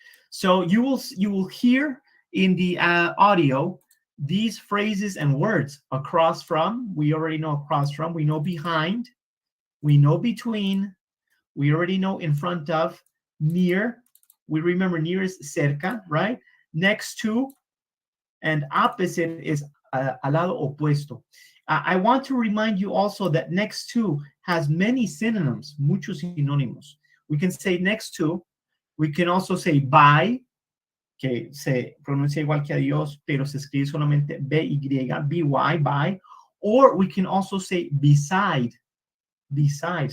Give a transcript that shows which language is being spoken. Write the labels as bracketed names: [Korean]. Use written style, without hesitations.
[English] So you will hear in the audio these phrases and words. Across from, we already know across from. We know behind. We know between. We already know in front of. Near. We remember near is cerca, right? Next to. And opposite is al lado opuesto. I want to remind you also that next to has many synonyms, muchos sinónimos. [Spanish] We can say next to. We can also say by, que se pronuncia igual que adiós, pero se escribe solamente B-Y, B-Y, by. [English] Or we can also say beside, beside.